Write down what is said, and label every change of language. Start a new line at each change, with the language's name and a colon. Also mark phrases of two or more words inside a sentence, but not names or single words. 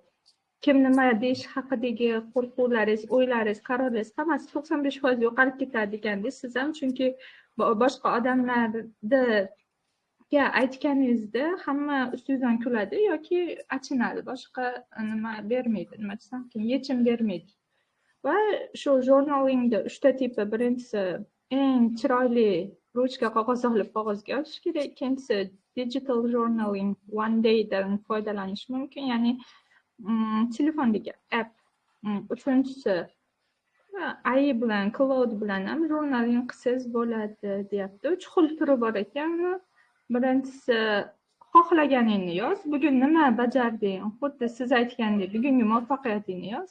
Uzbek: Kim nima deyish haqidagi qo'rquvlaringiz, o'ylaringiz, qarorlaringiz hammasi 95% yo'qolib ketadi degandek, siz ham, chunki boshqa odamlarga aytganingizda hamma ustingizdan kuladi yoki achinadi. Boshqa nima bermaydi, nima desam, yechim bermaydi. Va shu jurnalingda 3 ta tipi. Birinchisi eng chiroyli ruchka qog'oz olib qog'ozga yozish kerak. Ikkinchisi
English: digital journaling,
Uzbek: one day'dan foydalanish mumkin, ya'ni telefondagi app. Uchinchisi AI bilan, cloud bilan ham journaling qilsangiz bo'ladi deyapti. 3 xil turi bor ekan. Birinchisi xohlaganingni yoz, bugun nima bajarding, xuddi siz aytgandek bugungi muvaffaqiyatingni yoz.